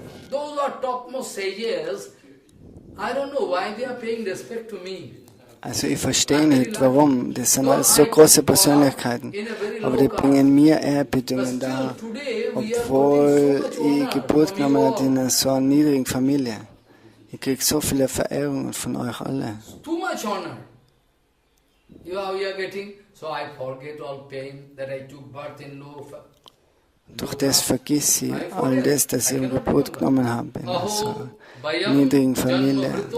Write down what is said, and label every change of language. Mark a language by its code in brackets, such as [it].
[en] Those are topmost sages. I don't know why they are paying respect to me. [de] Also ich verstehe nicht, warum. Das sind alles so große Persönlichkeiten. Aber die bringen mir Ehrerbietung dar, obwohl ich Geburt genommen habe in einer so niedrigen Familie. Ich kriege so viele Verehrungen von euch alle. [en] Too much honor. You are getting, so I forget all pain that I took birth in low. [de] Durch das vergiss ich all das, das ich Geburt genommen habe in einer so niedrigen Familie.